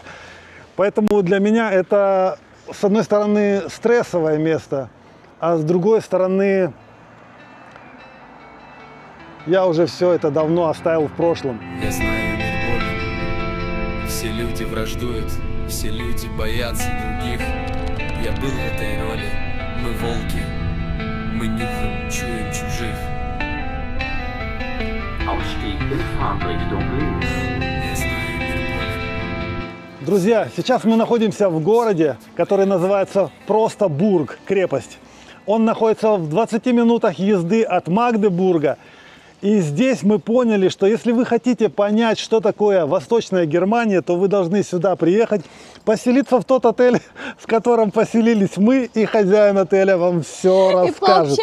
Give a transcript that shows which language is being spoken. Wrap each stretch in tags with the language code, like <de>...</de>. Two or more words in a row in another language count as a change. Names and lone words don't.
<ru>Поэтому для меня это, с одной стороны, стрессовое место, а с другой стороны, я уже все это давно оставил в прошлом. Я знаю мир болен, все люди враждуют, все люди боятся других. Я был в этой роли, мы волки, мы нюхаем, чуем чужих.</ru> <de>Ausstieg in Fahrtrichtung links.</de> <ru>Я знаю мир болен. Друзья, сейчас мы находимся в городе, который называется просто Бург, крепость. Он находится в 20 минутах езды от Магдебурга. И здесь мы поняли, что если вы хотите понять, что такое Восточная Германия, то вы должны сюда приехать, поселиться в тот отель, в котором поселились мы, и хозяин отеля вам все расскажет.</ru>